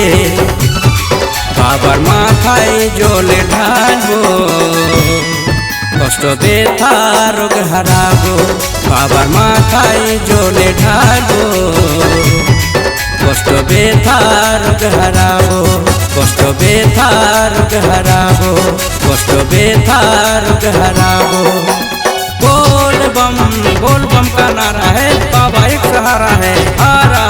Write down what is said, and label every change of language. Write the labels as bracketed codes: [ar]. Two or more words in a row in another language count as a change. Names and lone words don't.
[bn] বাবার মাথায় জলে ঢালবো, কষ্ট ব্যথা রোগ হারাবো। বাবার মাথায় জলে ঢালবো, কষ্ট ব্যথা রোগ হারাবো। কষ্ট ব্যথা রোগ হারাবো, কষ্ট ব্যথা রোগ হারাবো। [hi] बोल बम का नारा है, बाबा एक सहारा है।